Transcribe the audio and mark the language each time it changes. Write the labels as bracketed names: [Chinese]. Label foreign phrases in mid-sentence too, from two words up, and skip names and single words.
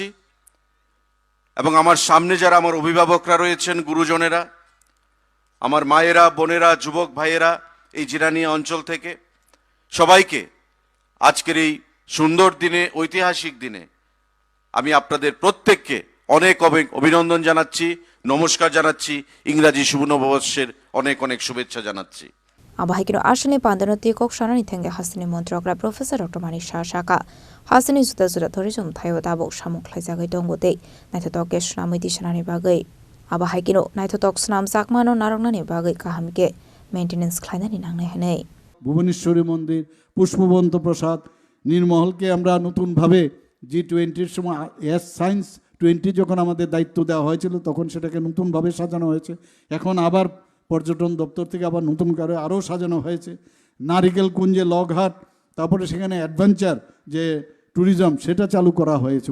[Bangla] এবং আমার সামনে যারা আমার অভিভাবকরা রয়েছেন, গুরুজনেরা, আমার মায়েরা, বোনেরা, যুবক ভাইয়েরা এই জিরানিয়া অঞ্চল থেকে, সবাইকে আজকের এই সুন্দর দিনে, ঐতিহাসিক দিনে আমি আপনাদের প্রত্যেককে অনেক অভিনন্দন জানাচ্ছি, নমস্কার জানাচ্ছি, ইংরাজি শুভ নববর্ষের অনেক অনেক শুভেচ্ছা জানাচ্ছি। [Kok Borok] Abahikino ashani pandanoti kok shanani thenge hasini montrokra Professor Dr. Manik Saha Shaka hasini juda juda thorijum thayo dabo samuk khlaijagai dongbote naithotok ke sunamiti shanani bagai abahikino naithotok snam sakmano narongnani bagai kahamike maintenance khlainani nangnai hanei [Bangla] ভুবনেশ্বরী মন্দির, পুষ্পবন্ত প্রসাদ, নীরমহলকে আমরা নতুনভাবে G20-র সময় সায়েন্স 20 যখন আমাদের দায়িত্ব দেওয়া হয়েছিল তখন সেটাকে নতুনভাবে সাজানো হয়েছে। এখন আবার পর্যটন দপ্তর থেকে আবার নতুন করে আরও সাজানো হয়েছে। নারিকেল কুঞ্জে লগঘাট, তারপরে সেখানে অ্যাডভেঞ্চার যে ট্যুরিজম সেটা চালু করা হয়েছে।